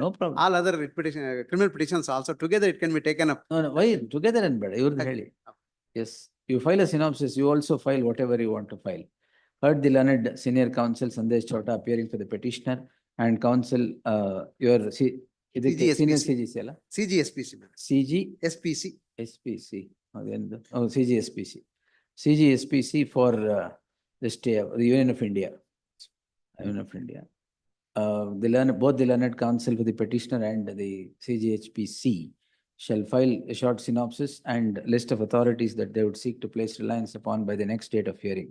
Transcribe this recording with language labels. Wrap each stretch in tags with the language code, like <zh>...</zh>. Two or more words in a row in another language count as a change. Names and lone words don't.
<en>no problem. all other petition, criminal petitions also together it can be taken up. No, no, why together and better, you Okay. really. Yes, you file a synopsis, you also file whatever you want to file. Heard the learned senior counsel Sandesh Chota appearing for the petitioner and counsel, your ಇದಕ್ಕೆ senior CGSPC.</en> <kn>CGC ಅಲ್ಲ?</kn> <en>CGSPC, madam. CG SPC. SPC, ಅದೆಂದು? Oh, CGSPC. CGSPC for the stay of the Union of India. Union of India. Both the learned counsel for the petitioner and the CGHPC shall file a short synopsis and list of authorities that they would seek to place reliance upon by the next date of hearing.</en>